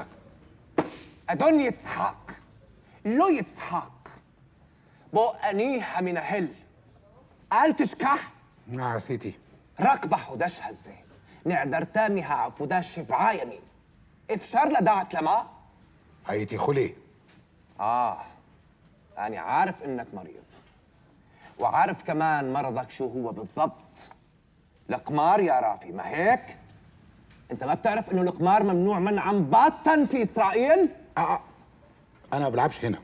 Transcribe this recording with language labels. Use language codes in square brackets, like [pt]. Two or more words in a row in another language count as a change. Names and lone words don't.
[he] אדון יצחק, לא יצחק. בוא אני המנהל. אל תשכח, מה עשיתי? רק בחודש הזה נעדרת מהעבודה 7 ימים. אפשר לדעת למה? הייתי חולה. [ar] أنا عارف إنك مريض وعارف كمان مرضك شو هو بالضبط. القمار يا رافي، ما هيك؟ أنت ما بتعرف إنه القمار ممنوع منعا باتا في إسرائيل؟ انا ما بلعبش هنا.